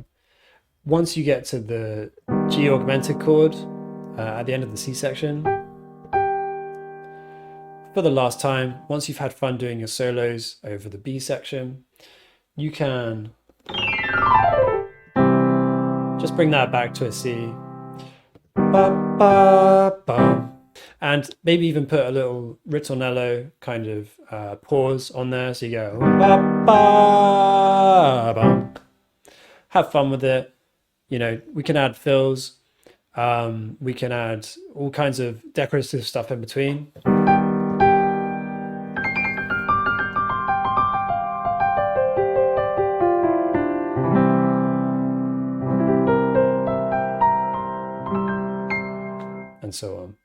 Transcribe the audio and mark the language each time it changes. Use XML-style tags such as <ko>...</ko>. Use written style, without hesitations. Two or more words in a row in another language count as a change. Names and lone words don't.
<en>Once you get to the G augmented chord at the end of the C section, for the last time, once you've had fun doing your solos over the B section, you can just bring that back to a C. Ba, ba, ba. And maybe even put a little ritornello kind of pause on there. So you go, ba, ba, ba. Have fun with it. You know, we can add fills. We can add all kinds of decorative stuff in between. And so on.</en>